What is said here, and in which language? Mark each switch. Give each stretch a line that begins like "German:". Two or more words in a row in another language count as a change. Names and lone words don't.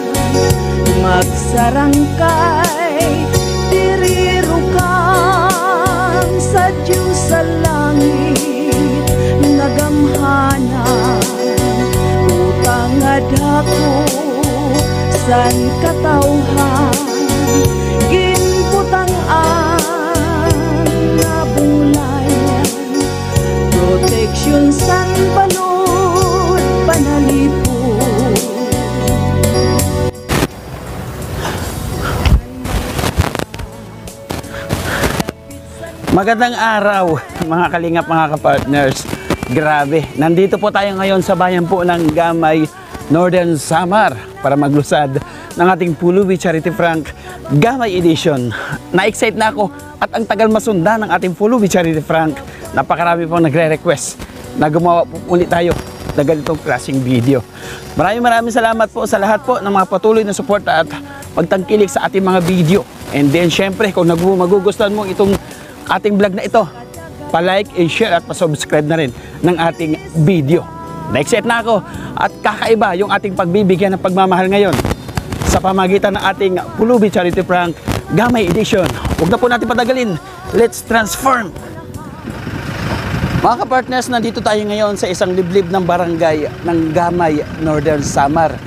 Waray: magsarangkay dirirukang sa Diyos sa langit nagamhanan utang adako san katawhan ginputang-an na bulayan proteksyon san balod panalipod.
Filipino: Magandang araw mga kalingap, mga kapartners. Grabe, nandito po tayo ngayon sa bayan po ng Gamay, Northern Samar para maglusad ng ating Pulubi Charity Frank Gamay Edition. Na-excite na ako at ang tagal masunda ng ating Pulubi Charity Frank. Napakarami pong nagre-request na gumawa po ulit tayo na ganitong klaseng video. Maraming salamat po sa lahat po ng mga patuloy na suporta at pagtangkilik sa ating mga video.
English: And then
Filipino: syempre kung magugustuhan mo itong ating vlog na ito, pa-
English: like and share
Filipino: at pa-subscribe na rin ng ating video. Na-excite na ako at kakaiba yung ating pagbibigyan ng pagmamahal ngayon sa pamagitan ng ating Pulubi Charity Frank Gamay Edition. Huwag na po natin patagalin.
English: Let's transform!
Filipino: Mga kapartners, nandito tayo ngayon sa isang liblib ng barangay ng Gamay, Northern Samar.